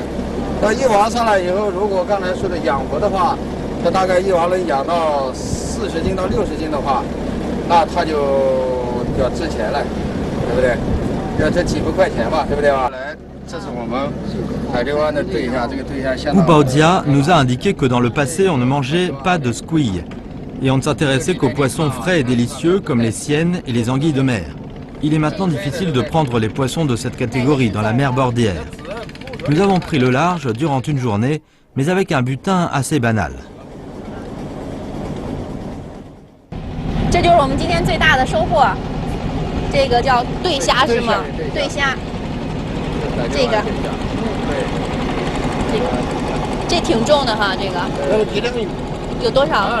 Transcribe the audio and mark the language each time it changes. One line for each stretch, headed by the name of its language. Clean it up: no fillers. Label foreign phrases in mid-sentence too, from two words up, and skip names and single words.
Chinese: 那一网上来以后，如果刚才说的养活的话，它大概一网能养到40斤到60斤的话，那它就要值钱了，对不对？要这几百块钱吧，对不对吧？来，这是我们海六湾的对象，这个对象相当。
French: Boubaudia nous a indiqué que dans le passé, on ne mangeait pas de squilles et on ne s'intéressait qu'aux poissons frais et délicieux comme les sciennes et les anguilles de mer. Il est maintenant difficile de prendre les poissons de cette catégorie dans la mer bordière. Nous avons pris le large durant une journée, mais avec un butin assez banal.
Chinese: 这就是我们今天最大的收获，这个叫对虾是吗？对虾，这个，这挺重的哈，这个。有多少？